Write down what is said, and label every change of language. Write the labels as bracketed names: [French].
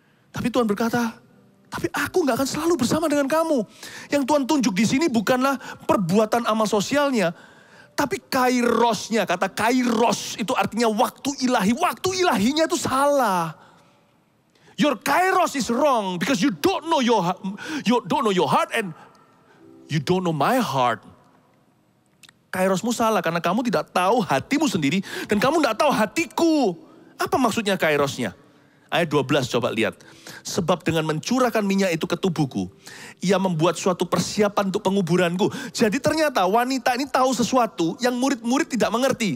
[Indonesian] Tapi Tuhan berkata, tapi aku gak akan selalu bersama dengan kamu. Yang Tuhan tunjuk di sini bukanlah perbuatan amal sosialnya, tapi kairosnya. Kata kairos itu artinya waktu ilahi. Waktu ilahinya itu salah. [English] Your kairos is wrong because you don't know your heart and you don't know my heart. [Indonesian] Kairosmu salah karena kamu tidak tahu hatimu sendiri dan kamu tidak tahu hatiku. Apa maksudnya kairosnya? Ayat 12 coba lihat. Sebab dengan mencurahkan minyak itu ke tubuhku, ia membuat suatu persiapan untuk penguburanku. Jadi ternyata wanita ini tahu sesuatu yang murid-murid tidak mengerti.